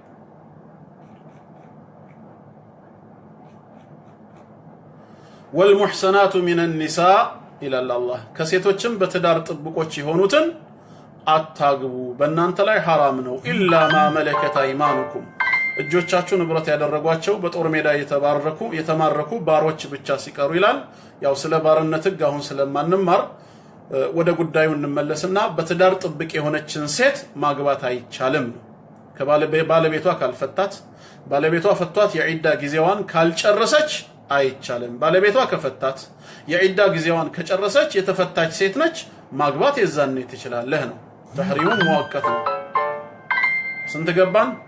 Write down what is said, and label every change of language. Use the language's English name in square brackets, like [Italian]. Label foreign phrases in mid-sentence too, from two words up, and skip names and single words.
[Arabic] والمحسنات من النساء إلى الله [Amharic] ከሴቶችም በትዳር ጥብቆች የሆኑትን አታግቡ በእናንተ ላይ حرام ነው [Arabic] إلا ما ملكت [Amharic] أيمانكم እጆቻችሁ ንብረት ያደረጓቸው በጦር ሜዳ የተማረኩ ባሮች ብቻ ሲቀሩ ይላል ያው ስለ ባርነት ህግ አሁን ስለማንማር ወደ ጉዳዩ እንመለስና በትዳር ጥብቅ የሆነችን ሴት ማግባት አይቻልም ከባለቤቷ ካልፈታት ባለቤቷ ፈቷት የዒዳ ጊዜዋን ካልጨረሰች አይቻልም ባለቤቷ ከፈታት የዒዳ ጊዜዋን ከጨረሰች የተፈታች ሴት ነች ማግባት የዛኔ ትችላለህ ነው [Arabic] تحريم مؤقت [Amharic] ነው ስንት ገባን